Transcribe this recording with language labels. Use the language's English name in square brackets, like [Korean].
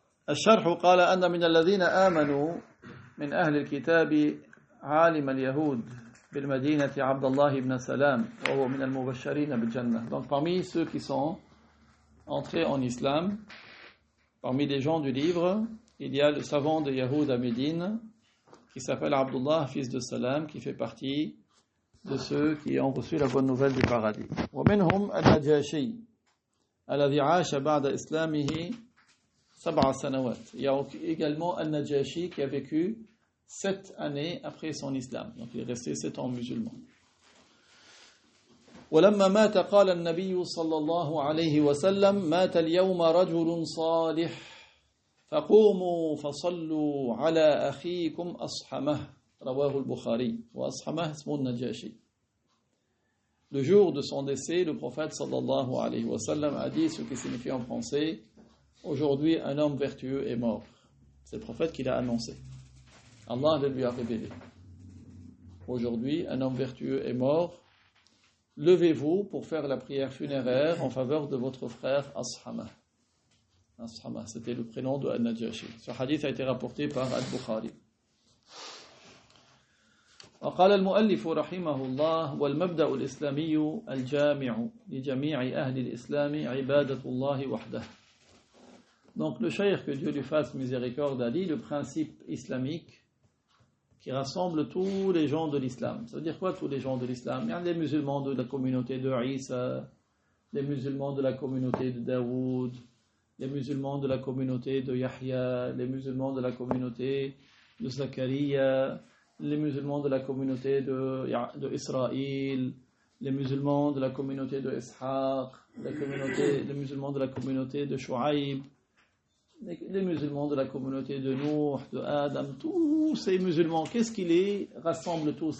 [Arabic] الشرح قال أن من الذين آمنوا من أهل الكتاب عالم اليهود بالمدينة عبد الله بن سلام وهو من المبشرين بالجنة. [French] Donc parmi ceux qui sont entrés en islam, parmi les gens du livre, il y a le savant de Yahoud à Médine qui s'appelle Abdullah, fils de Salam, qui fait partie de ceux qui ont reçu la bonne nouvelle du paradis. [Arabic] ومنهم النجاشي الذي عاش بعد إسلامه 7 سنوات. [French] Il y a également Al-Najashi qui a vécu 7 années après son islam. Donc il est resté 7 ans musulman. [Arabic] ولما مات قال النبي صلى الله عليه وسلم مات اليوم رجل صالح فقوموا فصلوا على أخيكم أصحمه رواه البخاري وأصحمه اسمه النجاشي. [French] Le jour de son décès, le prophète [Arabic] sallallahu alayhi wa sallam [French] a dit ce qui signifie en français: aujourd'hui un homme vertueux est mort. C'est le prophète qui l'a annoncé. Allah le lui a révélé. Aujourd'hui un homme vertueux est mort. Levez-vous pour faire la prière funéraire en faveur de votre frère Ashama. Ashama, c'était le prénom de Al-Najashi. Ce hadith a été rapporté par Al-Bukhari. [Arabic] وقال المؤلف رحمه الله والمبدأ الإسلامي الجامع لجميع أهل الإسلام عبادة الله وحده. [French] Donc le cheikh, que Dieu lui fasse miséricorde, a dit le principe islamique qui rassemble tous les gens de l'islam. Ça veut dire quoi tous les gens de l'islam? Il y a les musulmans de la communauté de Isa, les musulmans de la communauté de Daoud, les musulmans de la communauté de Yahya, les musulmans de la communauté de Zachariah, les musulmans de la communauté de Israël, les musulmans de la communauté de Ishaq, les musulmans de la communauté de Shu'aib, les musulmans de la communauté de Nuh, de Adam, tous ces musulmans, qu'est-ce qui les rassemble tous?